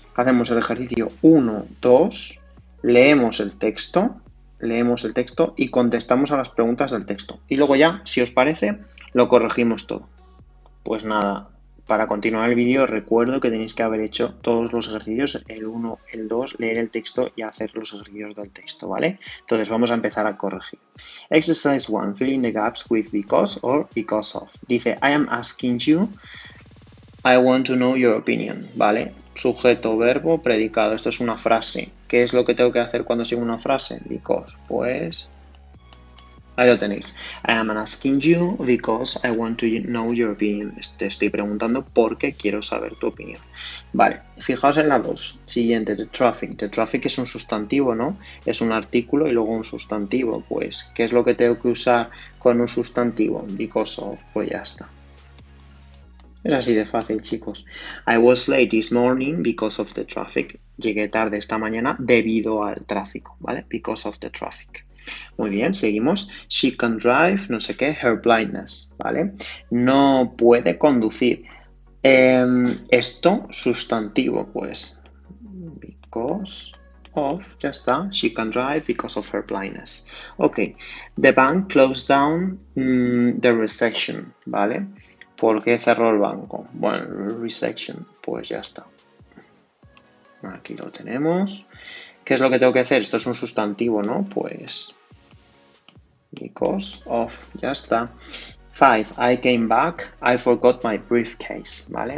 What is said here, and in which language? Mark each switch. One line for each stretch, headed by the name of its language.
Spanish: Hacemos el ejercicio 1, 2, leemos el texto y contestamos a las preguntas del texto. Y luego ya, si os parece, lo corregimos todo. Pues nada, para continuar el vídeo recuerdo que tenéis que haber hecho todos los ejercicios, el 1, el 2, leer el texto y hacer los ejercicios del texto, ¿vale? Entonces vamos a empezar a corregir.
English: Exercise 1, fill in the gaps with because or because of. Dice, I am asking you, I want to know your opinion, ¿vale?
Spanish: Sujeto, verbo, predicado. Esto es una frase. ¿Qué es lo que tengo que hacer cuando sigo una frase? Because, pues... ahí lo tenéis.
English: I am asking you because I want to know your opinion.
Spanish: Te estoy preguntando porque quiero saber tu opinión. Vale, fijaos en la 2. Siguiente,
English: the traffic. The traffic
Spanish: es un sustantivo, ¿no? Es un artículo y luego un sustantivo. Pues, ¿qué es lo que tengo que usar con un sustantivo? Because of, pues ya está. Es así de fácil, chicos.
English: I was late this morning because of the traffic.
Spanish: Llegué tarde esta mañana debido al tráfico, ¿vale?
English: Because of the traffic.
Spanish: Muy bien, seguimos.
English: She can drive,
Spanish: no sé qué,
English: her blindness, ¿vale?
Spanish: No puede conducir. Esto, sustantivo, pues. Because of, ya está.
English: She can drive because of her blindness. Ok. The bank closed down the recession, ¿vale?
Spanish: ¿Por qué cerró el banco? Bueno, recession, pues ya está. Aquí lo tenemos. ¿Qué es lo que tengo que hacer? Esto es un sustantivo, ¿no? Pues because of, ya está. 5.
English: I came back, I forgot my briefcase, ¿vale?